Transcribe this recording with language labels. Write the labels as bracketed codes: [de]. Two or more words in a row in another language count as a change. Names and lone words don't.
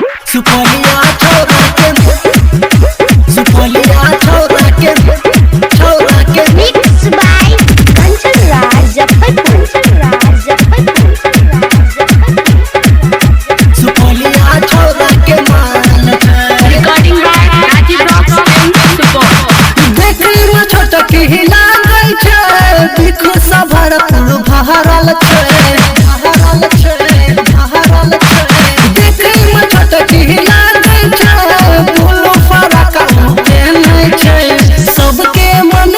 [mai] सुपोलिया छोरा के सुपोलिया छोरा के [en] Mixed by Kanchan Raj [mai] सुपोलिया छोरा के मान [en] Recording by Rajiv Rocks and Support. [mai] देखी में छोट की लागै छै दिखो सभर पुर भरल छै देखी में छोट की लागै छै बोलो फरक केने छै सबके मन